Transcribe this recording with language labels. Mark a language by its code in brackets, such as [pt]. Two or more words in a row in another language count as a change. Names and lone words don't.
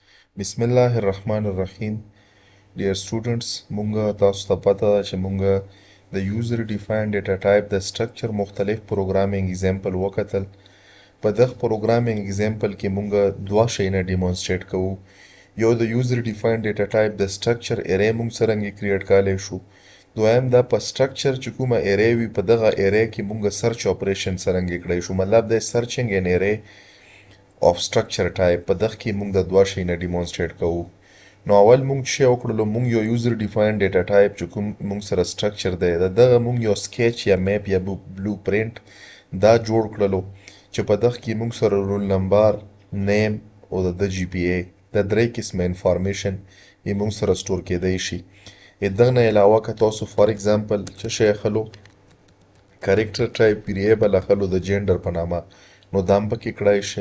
[ar] بسم الله الرحمن الرحیم. [en] Dear students, [ps] مونږه تاسو ته پته ده چې مونږه د [en] user defined data type [ps] د structure مختلف [en] programming example [ps] وکتل. په دغه [en] programming example [ps] کې مونږه دوه شیونه demonstrate کوو. یو د [en] user defined data type [ps] د structure array مونږ څرنګه create کولای شو. دویم دا په structure چې کومه array وي په دغه array کې مونږه [en] search operation [ps] څرنګه کړی شو. مطلب د [en] searching an array of structure type [ps] په دغه کې مونږ د دوه شیونه demonstrate کوو. نو اول مونږ چې وکړلو مونږ یو [en] user defined data type [ps] چې کوم مونږ سره structure دی دغه مونږ یو sketch یا map یا blueprint دا جوړ کړلو چې په دغه کې مونږ سره [en] roll number, [ps] name او د GPA د درې قسمه انفارمیشن یې مونږ سره سٹور کېدای شي. دغه نه علاوه که تاسو [en] for example [ps] چې شی اخلو [en] character type variable [ps] اخلو د جندر په نامه نو دا هم پکې کړای شي.